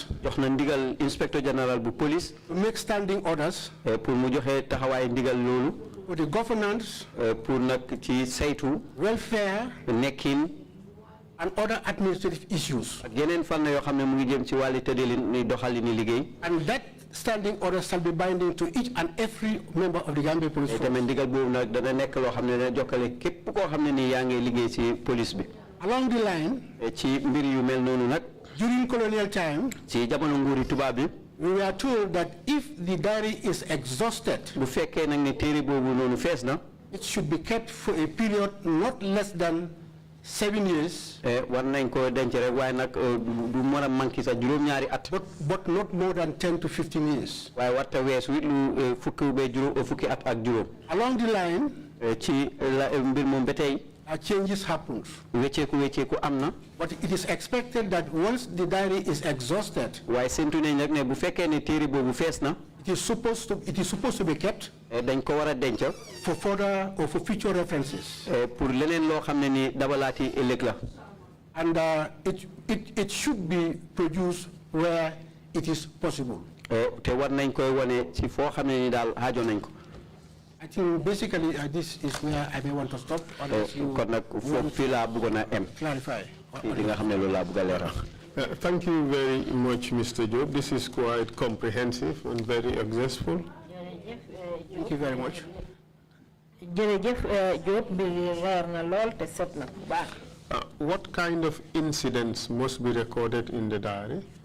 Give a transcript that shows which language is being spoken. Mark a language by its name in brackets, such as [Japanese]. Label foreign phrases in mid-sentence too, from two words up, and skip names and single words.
[Wolof] jox na ndigal Inspector General bu police. [English] to make standing orders. [Wolof] pour mu joxe taxawaay ndigal loolu. [English] for the governance. [Wolof] pour nag ci saytu. [English] welfare. [Wolof] nekkin. [English] and other administrative issues. [Wolof] ak yeneen fànn yoo xam ne mu ngi jëm ci wàllu tëddalin ni doxalini liggéey. [English] and that standing order shall be binding to each and every member of the Gambia Police Force. [Wolof] tamit ndigal boobu nag dana nekk loo xam ne dana jokkale képp koo xam ne nii yaa ngi liggéey ci police bi. [English] along the line. [Wolof] ci mbir yu mel noonu nag. [English] during colonial time. [Wolof] ci jamono nguuri tubaab bi. [English] we were told that if the diary is exhausted. [Wolof] bu fekkee nag ne téere boobu noonu fees na. [English] it should be kept for a period not less than 7 years. [Wolof] war nañ ko denc rek waaye nag du mën a manqué sax juróom-ñaari at. [English] but not more than 10 to 15 years. [Wolof] waaye warta weesu it lu fukki at ak juróom. [English] along the line. [Wolof] ci mbir moom ba tey. [English] changes happened. [Wolof] wecceeku am na. [English] but it is expected that once the diary is exhausted. [Wolof] waaye séntu nañ nag ne bu fekkee ne téere boobu fees na. [English] it is supposed to be kept. [Wolof] dañ ko war a denc. [English] for further or for future references. [Wolof] pour leneen loo xam ne ni dabalaati ëllëg la. [English] and it should be produced where it is possible. [Wolof] te war nañ koy wane ci foo xam ne ni daal aajo nañ ko. [English] I think basically this is where I may want to stop. [Wolof] kon nag foofu fii laa bëggoon a em. [English] clarify. [Wolof] li nga xam ne loolu laa bëgg a leeral. [English] Thank you very much, Mr. Job. This is quite comprehensive and very exhaustive. Thank you very much. What kind of incidents must be recorded in the diary?